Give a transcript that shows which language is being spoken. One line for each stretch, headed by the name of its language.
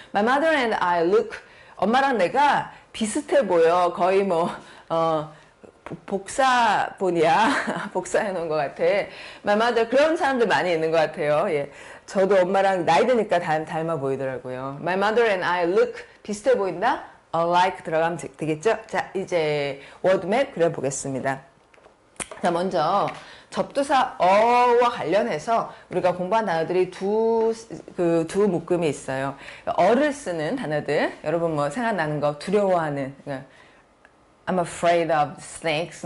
English: My mother and I look
Korean: 엄마랑 내가 비슷해 보여 거의 뭐 복사본이야. 복사해 놓은 것 같아.
English: My mother
Korean: 그런 사람들 많이 있는 것 같아요. 예. 저도 엄마랑 나이 드니까 닮아 보이더라고요.
English: My mother and I look
Korean: 비슷해 보인다? Alike 들어가면 되겠죠? 자, 이제 워드맵 그려보겠습니다. 자, 먼저 접두사 어와 관련해서 우리가 공부한 단어들이 두 묶음이 있어요. 어를 쓰는 단어들. 여러분 뭐 생각나는 거 두려워하는
English: I'm afraid of snakes.